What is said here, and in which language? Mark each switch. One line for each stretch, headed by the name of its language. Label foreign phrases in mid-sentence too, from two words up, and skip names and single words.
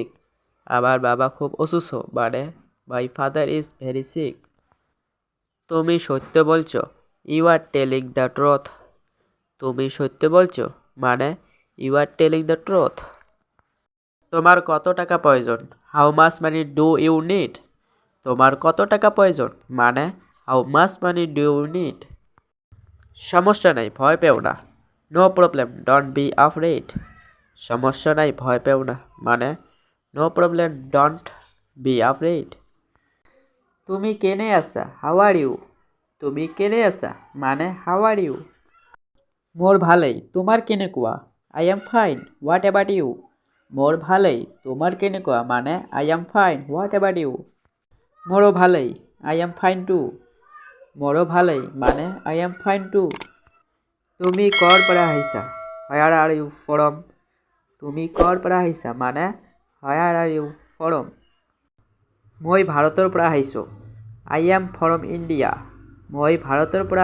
Bangla: আমার বাবা খুব অসুস্থ মানে
English: my father is very sick.
Bangla: তুমি সত্য বলছো,
English: you are telling the truth.
Bangla: তুমি সত্য বলছো মানে
English: you are telling the truth.
Bangla: তোমার কত টাকা প্রয়োজন?
English: how much money do you need.
Bangla: তোমার কত টাকা প্রয়োজন মানে
English: how much money do you need.
Bangla: সমস্যা নাই, ভয় পেও না,
English: no problem don't be afraid.
Bangla: সমস্যা নাই, ভয় পেও না মানে
English: no problem don't be afraid.
Assamese: তুমি কেনে আছা,
English: how are you.
Assamese: তুমি কেনে আছা মানে
English: how are you.
Assamese: মোর ভালেই, তোমার কেনেকুৱা?
English: I am fine, what about you.
Assamese: মোৰ ভালেই তোমাৰ কেনেকুৱা মানে
English: I am fine what about you
Assamese: মোৰো ভালেই
English: I am fine too
Assamese: মোৰো ভালেই মানে
English: I am fine too
Assamese: তুমি ক'ৰ পৰা আহিছা
English: where are you from
Assamese: তুমি ক'ৰ পৰা আহিছা মানে
English: where are you from
Assamese: মই ভাৰতৰ পৰা আহিছোঁ
English: I am from India
Assamese: মই ভাৰতৰ পৰা